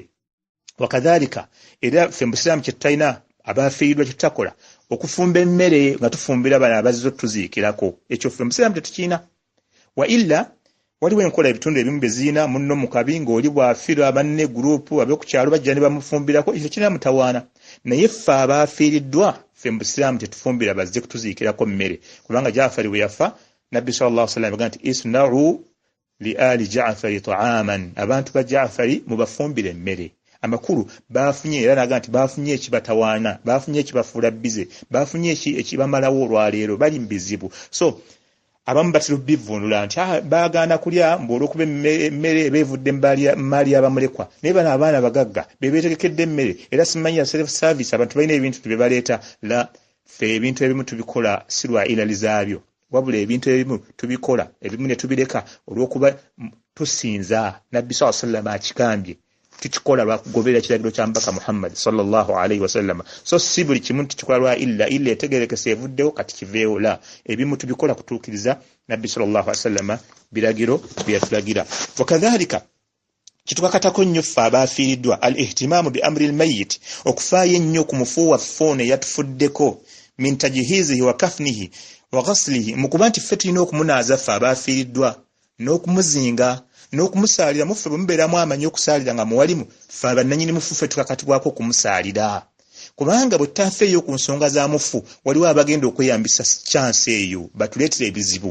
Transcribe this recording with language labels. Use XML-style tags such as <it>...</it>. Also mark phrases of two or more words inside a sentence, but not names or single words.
<lg>Wakadhalika era ffe mu busiraamu kye tutayina abafiiriddwa kye tutakola okufumba emmere nga tufumbira bano abazze tuziikirako, ekyo ffe mu busiraamu tetukiina.</lg> <ar>وإلا</ar> <lg>waliwo enkola ebitundu ebimu beziina munno mu kabi ng'oli bw'afiirwa banne guruupu ab'oku kyalo bajja ne bamufumbirako, ekyo kirina mutawaana. Naye ffe abafiiriddwa ffe mu busiraamu tetufumbira bazze kutuziikirako mmere, kubanga Jaafari bwe yafa Nabbi</lg> <ar>صلى الله عليه وسلم</ar> <lg>yaga nti</lg> <ar>اصنعوا لآل جعفر طعاما,</ar> <lg>abantu ba Jaafari mubafumbire emmere. Amakulu bafunye era naga nti bafunye ekibatawaana, bafunye ekibafuula bize, bafunye ekibamalawo olwaleero, bali mbizibu. So abamu batera bivunula nti baagaana kulya olw'okuba emmere beevudde maali y'abamulekwa, naye bano abaana bagagga beetegekedde emmere era simanyi ya</lg> <en>self service</en> <lg>abantu balina ebintu bye baleeta. La, ffe ebintu ebimu tubikola si lwa ilali zaabyo, wabula ebintu ebimu tubikola ebimu ne tubireka olw'okuba tusinza Nabbi</lg> <ar>صلى الله عليه وسلم</ar> <lg>akigambye, tukikola lwakugoberera kiragiro kya Mbaka Muhammad</lg> <ar>صلى الله عليه وسلم.</ar> <lg>So si buli kimu tukikola lwa illa etegerekese evuddewo kati kiveewo. La, ebimu tubikola kutuukiriza Nabbi</lg> <ar>صلى الله عليه وسلم</ar> <lg>biragiro byatulagira. Wakadhalika kitukakatako nnyo ffe abafiiriddwa</lg> <ar>الاهتمام بأمر الميت,</ar> <lg>okufaayo ennyo ku mufu waffe ono eyatufuddeko,</lg> <ar>من تجهيزه وكفنه وغسله,</ar> <lg>mu kuba nti ffe tulina okumunaaza ffe abafiiriddwa n'okumuzinga n'okumusaalira. Muffe bwe mubeeramu amanyi okusaalira nga muwalimu, ffe abannannyini mufu ffe tukakatibwako okumusaalira, kubanga bwe tutafeeyo ku nsonga za mufu waliwo abagenda okweyambisa chance eyo batuleetera ebizibu.</lg>